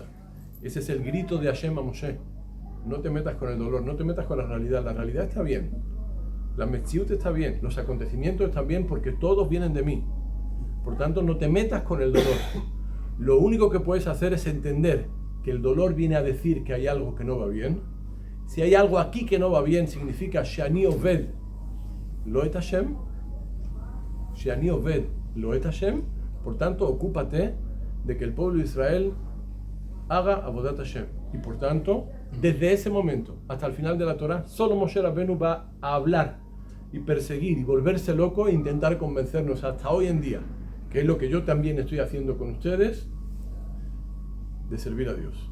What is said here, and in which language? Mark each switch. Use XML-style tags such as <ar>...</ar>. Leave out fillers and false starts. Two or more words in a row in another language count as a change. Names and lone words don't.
<es>Ese es el grito de Hashem a Moshe. No te metas con el dolor, no te metas con la realidad está bien, la Metziut está bien, los acontecimientos están bien porque todos vienen de mí. Por tanto, no te metas con el dolor. Lo único que puedes hacer es entender que el dolor viene a decir que hay algo que no va bien. Si hay algo aquí que no va bien, significa</es> <he>שאני עובד לו את השם. Shani Oved Lo Et Hashem.</he> <es>Por tanto, ocúpate de que el pueblo de Israel haga</es> <he>עבודת השם.</he> <es>Y por tanto, desde ese momento hasta el final de la Torah, solo Moshe Rabbeinu va a hablar y perseguir y volverse loco e intentar convencernos hasta hoy en día, que es lo que yo también estoy haciendo con ustedes, de servir a Dios.</es>